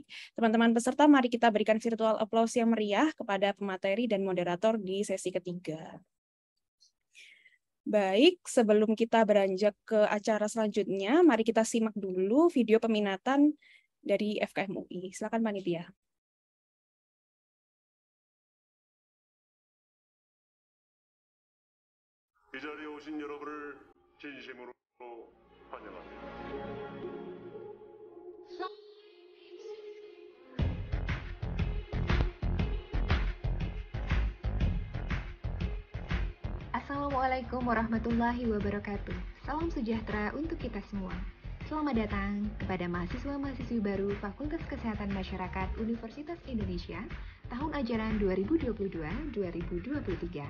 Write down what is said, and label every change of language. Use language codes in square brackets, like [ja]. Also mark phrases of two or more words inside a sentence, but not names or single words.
[id] Teman-teman peserta, mari kita berikan [en] virtual applause [id] yang meriah kepada pemateri dan moderator di sesi ketiga. Baik, sebelum kita beranjak ke acara selanjutnya, mari kita simak dulu video peminatan dari FKM UI. Silakan panitia. [ko] 이 자리에 오신 여러분을 진심으로 환영합니다. [ar] السلام عليكم ورحمة الله وبركاته. [id] Salam sejahtera untuk kita semua. Selamat datang kepada mahasiswa-mahasiswi baru Fakultas Kesehatan Masyarakat Universitas Indonesia tahun ajaran 2022-2023.